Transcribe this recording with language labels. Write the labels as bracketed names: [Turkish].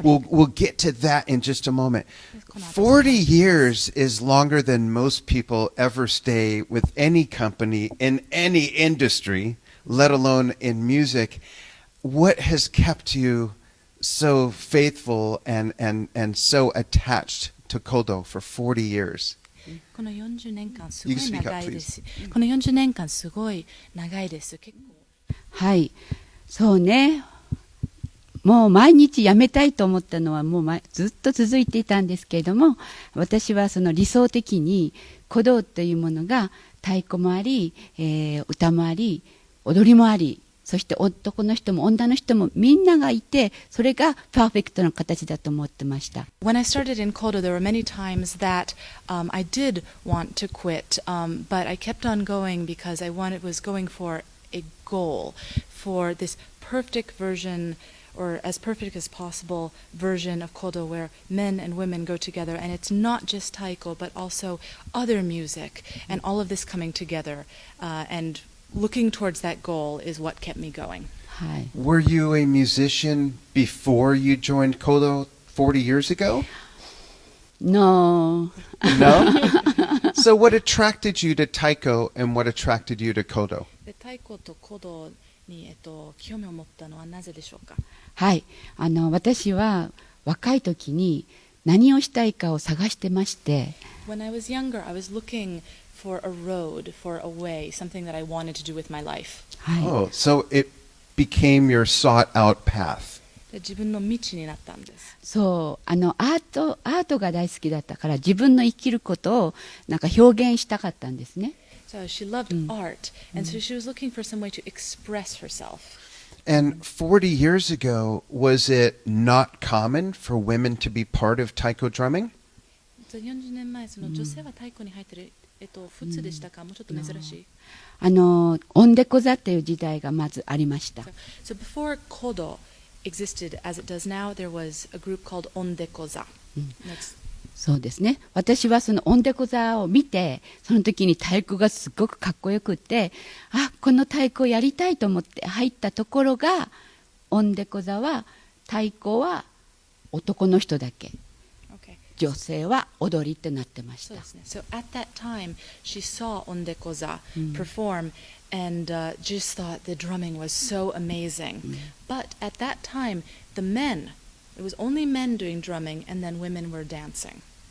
[English] We'll get to that in just a moment. 40 years is longer than most people ever stay with any company in any industry, let alone in music. What has kept you so faithful and so attached to Kodo for 40 years? [Japanese] この40年間す [English] You [Japanese] ご [English] can [Japanese] い [English] speak up, [Japanese] 長いです。この40年間すごい長いです。結構。はい。そうね。もう毎日辞めたいと思ったのはもうずっと続いていたんですけれども、私はその理想的に鼓動というものが太鼓もあり、歌もあり、踊りもあり、そして男の人も女の人もみんながいて、それがパーフェクトな形だと思ってました。 [English] When I started in Kodo, there were many times that I did want to quit, but I kept on going because I was going for a goal, for this perfect version, or as perfect as possible version of Kodo where men and women go together, and it's not just taiko but also other music, and all of this coming together, and looking towards that goal is what kept me going. [Japanese] はい。 [English] Were you a musician before you joined Kodo 40 years ago? No. No? So what attracted you to Taiko and what attracted you to Kodo? [Japanese] でtaikoとKodoに興味を持ったのはなぜでしょうか。はい。私は若い時に何をしたいかを探してまして。 [English] When I was younger, I was looking for a road, for a way, something that I wanted to do with my life. [Japanese] はい。 [English] Oh, so it became your sought-out path. [Japanese] で自分の道になったんです。そう、アートが大好きだったから自分の生きることをなんか表現したかったんですね。 [English] So she loved art, and so she was looking for some way to express herself. And 40 years ago, was it not common for women to be part of taiko drumming? [Japanese] 40年前、その女性は太鼓に入ってる、普通でしたか、もうちょっと珍しい。オンデコ座っていう時代がまずありました。 [English] So before Kodo existed as it does now, there was a group called Ondekoza. [Japanese] そうですね。私はそのオンデコ座を見て、その時に太鼓がすごくかっこよくって、この太鼓をやりたいと思って入ったところが、オンデコ座は太鼓は男の人だけ。女性は踊りってなってました。 [English] So at that time, she saw Ondekoza perform and just thought the drumming was so amazing. But at that time, it was only men doing drumming, and then women were dancing.